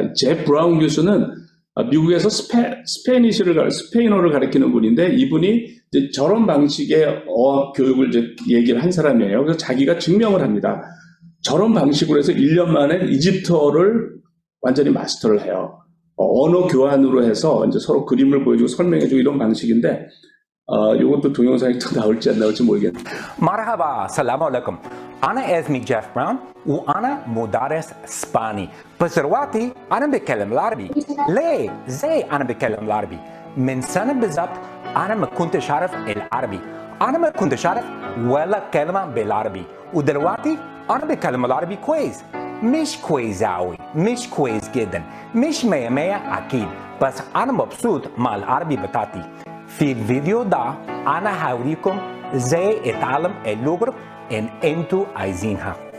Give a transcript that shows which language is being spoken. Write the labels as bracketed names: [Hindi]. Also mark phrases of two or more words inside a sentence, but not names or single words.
[Korean] 제프 브라운 교수는 미국에서 스페인어를 가르치는 분인데 이분이 이제 저런 방식의 어학 교육을 이제 얘기를 한 사람이에요. 그래서 자기가 증명을 합니다. 저런 방식으로 해서 1년 만에 이집트어를 완전히 마스터를 해요. 언어 교환으로 해서 이제 서로 그림을 보여주고 설명해주고 이런 방식인데 이것도 동영상이 또 나올지 안 나올지 모르겠네요. [Arabic] مرحبا السلام عليكم أنا اسمي جيف براون وأنا مدرس إسباني بس دلوقتي أنا بتكلم العربي ليه؟ زي أنا بتكلم العربي من سنة بالظبط أنا ما كنتش أعرف العربي أنا ما كنتش أعرف ولا كلمة بالعربي ودلوقتي أنا بتكلم العربي كويس مش كويس أوي مش كويس جدا مش مية مية أكيد بس أنا مبسوط مع العربي بتاعتي في الفيديو ده أنا هوريكم ازاي اتعلم اللغة اللي انتوا عايزينها